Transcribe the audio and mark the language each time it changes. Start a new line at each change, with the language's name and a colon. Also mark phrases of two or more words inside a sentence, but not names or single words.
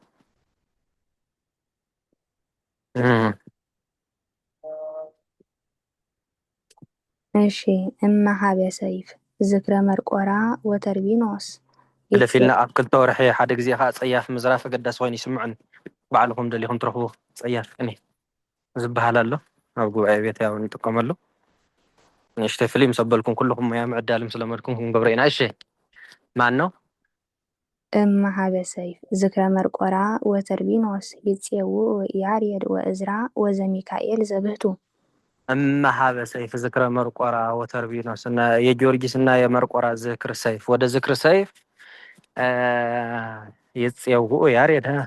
Geez: እሺ እመሃበ ሰይፍ ዝክረ መርቆራ ወተርቢኖስ
Tigrinya: ለፊልና ኣብ ክልተ ወርሒ ሓደ ግዜ ከዓ ፀያፍ ምዝራፍ ኣገዳሲ ኮይኑ ይስምዑን ባዕልኩም ደሊኹም ትረኽቡ ፀያፍ ቅኔ ዝበሃል ኣሎ ኣብ ጉባኤ ቤት ያው ንጥቀመሉ ንእሽተይ ፍልይ ምስ ኣበልኩም ኩልኩም ሞያ ምዕዳል ምስ ለመድኩም ክንገብሮ ኢና እሺ
Amharic: ማን ነው
Geez: እመሃበ ሰይፍ ዝክረ መርቆራ ወተርቢኖስ ይፄውኡ ያሬድ ወእዝራ ወዘሚካኤል ዘብህቱ እመሃበ ሰይፍ ዝክረ መርቆራ ወተርቢኖስ
Amharic: እና የጊዮርጊስ እና የመርቆራ ዝክር ሰይፍ ወደ ዝክር ሰይፍ
Geez: ይፄውኡ ያሬድ